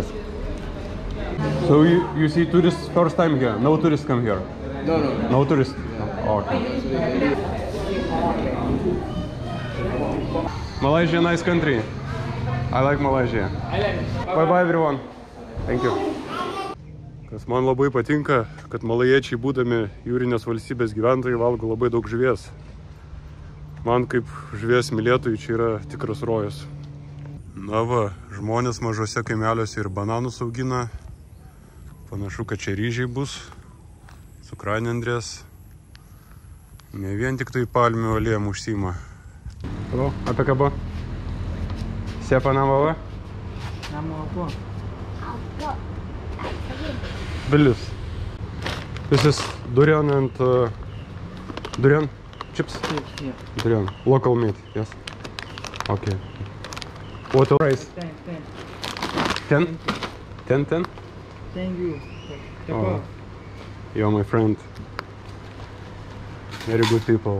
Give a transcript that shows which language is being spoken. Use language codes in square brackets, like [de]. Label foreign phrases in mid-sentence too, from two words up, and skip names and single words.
[en] So you see tourists first time here? No tourists come here? No. No tourists? Oh, okay. Malaysia, nice country. I like Malaysia. Bye everyone. Thank you. [lt] Kas man labai patinka, kad malajiečiai būdami jūrinės valstybės gyventojai valgo labai daug žuvies. Man kaip žuvies mylėtojui čia yra tikras rojas. Na va, žmonės mažose kaimeliuose ir bananus augina. Panašu, kad čia ryžiai bus. Cukranendrės. Ne vien tik tai palmių aliejum užsiima. [ms] Halo, apie kaba? Siapa nama apa? Nama apa? Bilis. [en] This is durian and durian chips? Yeah. Durian. Local meat, yes. Okay. What price? 10? 10? 10? Thank you. Oh. You're my friend. Very good people.